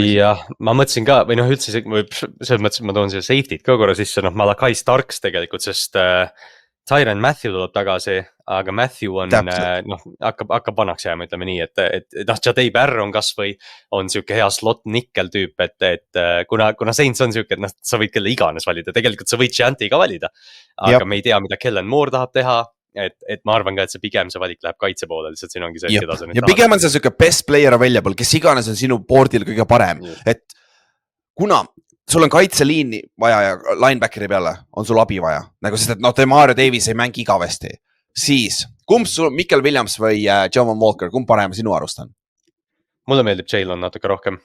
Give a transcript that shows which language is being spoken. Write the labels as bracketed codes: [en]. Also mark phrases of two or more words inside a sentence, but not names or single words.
[et] Jah, ma mõtlesin ka, või üldse selles mõttes, ma toon siia safety't ka korra sisse, Malakai Starks tegelikult, sest Tyrann Mathieu tuleb tagasi, aga Mathieu on, hakkab vanaks jääma, ütleme nii, et Jadei Barr on kas või on siuke hea [en] slot nickel [et] tüüp, et kuna Saints on siuke, et sa võid kelle iganes valida, tegelikult sa võid Chanti ka valida, aga me ei tea, mida Kellen Moore tahab teha, et ma arvan ka, et see pigem see valik läheb kaitse poole, lihtsalt siin ongi see, keda sa nüüd tahad. Ja pigem on see siuke [en] best player available, [et] kes iganes on sinu boardil kõige parem, et kuna sul on kaitseliini vaja ja linebackeri peale on sul abi vaja. Sest et Demario Davis ei mängi igavesti. Siis, kumb sul Michael Williams või Javon Walker, kumb parem sinu arust on? Mulle meeldib Jalen natuke rohkem.